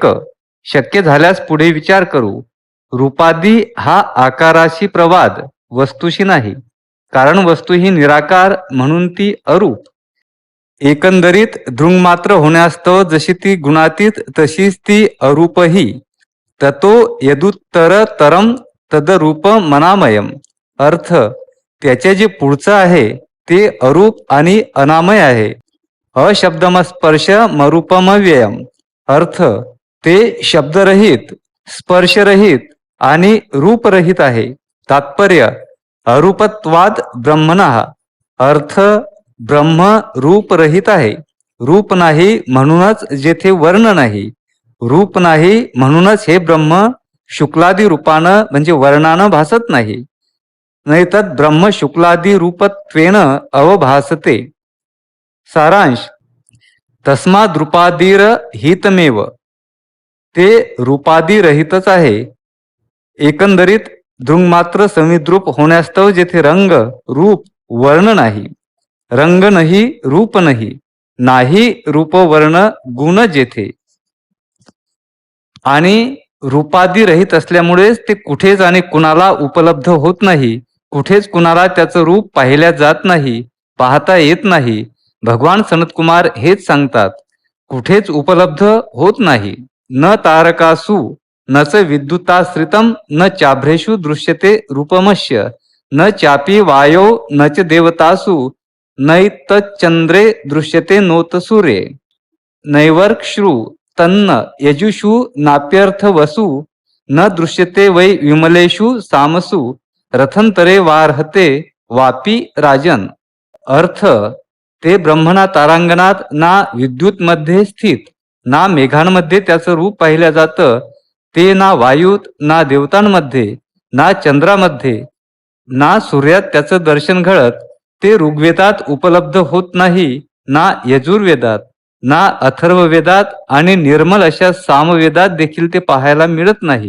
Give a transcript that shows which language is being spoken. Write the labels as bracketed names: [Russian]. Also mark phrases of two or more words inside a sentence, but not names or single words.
[Marathi] शक्य झाल्यास पुढे विचार करू. रूपादी हा आकाराशी प्रवाद, वस्तूशी नाही. कारण वस्तू ही निराकार, म्हणून ती अरूप. एकंदरीत दृंगमात्र होण्यास्तव जशी ती गुणातीत, तशीच ती अरूपही. [Sanskrit] ततो यदुत्तर तरम तदरूप मनामयम. [Marathi] अर्थ, त्याचे जे पुढचं आहे ते अरूप आणि अनामय आहे. [Sanskrit] अशब्दमस्पर्श मरूपमव्ययम. [Marathi] अर्थ, ते शब्दरहित, स्पर्शरहित आणि रूपरहित आहे. [Sanskrit] तात्पर्य, अरूपत्वाद ब्रह्मणः. [Marathi] अर्थ, ब्रह्म रूपरहित आहे. रूप नाही म्हणूनच जेथे वर्ण नाही. रूप नाही म्हणूनच हे ब्रह्म शुक्लादी रूपानं म्हणजे वर्णानं भासत नाही. [Sanskrit] नैतद ब्रह्म शुक्लादी रूपत्वेन अवभासते. सारांश, तस्माद रूपादीर हितमेव. [Marathi] ते रूपादी रहितच आहे. एकंदरीत दृंगमात्र संविद्रूप होण्यास्तव जेथे रंग रूप वर्ण नाही, रंग नाही रूप नाही, नाही रूप वर्ण गुण जेथे, आणि रूपादी रहित असल्यामुळेच ते कुठेच आणि कुणाला उपलब्ध होत नाही. कुठेच कुणाला त्याचं रूप पाहिल्या जात नाही, पाहता येत नाही. भगवान सनतकुमार हेच सांगतात, कुठेच उपलब्ध होत नाही. [Sanskrit] न तारकासु नच विद्युताश्रितम न चाभ्रेषु दृश्यते रूपमस्य, न चापी वायो न च देवतासु नैतच्चंद्रे दृश्यते नोत सूर्ये. नैवर्क्षु तन्न यजुषु नाप्यर्थ वसु, न दृश्यते वै विमलेषु सामसु रथंतरे वार्हते वापी राजन. [Marathi] अर्थ, ते ब्रह्मणा तारांगणात ना विद्युत मध्ये स्थित, ना मेघांमध्ये त्याचं रूप पाहिल्या जातं. ते ना वायूत, ना देवतांमध्ये, ना चंद्रामध्ये, ना सूर्यात त्याचं दर्शन घडत. ते ऋग्वेदात उपलब्ध होत नाही, ना यजुर्वेदात, ना अथर्ववेदात आणि निर्मल अशा सामवेदात देखील ते पाहायला मिळत नाही.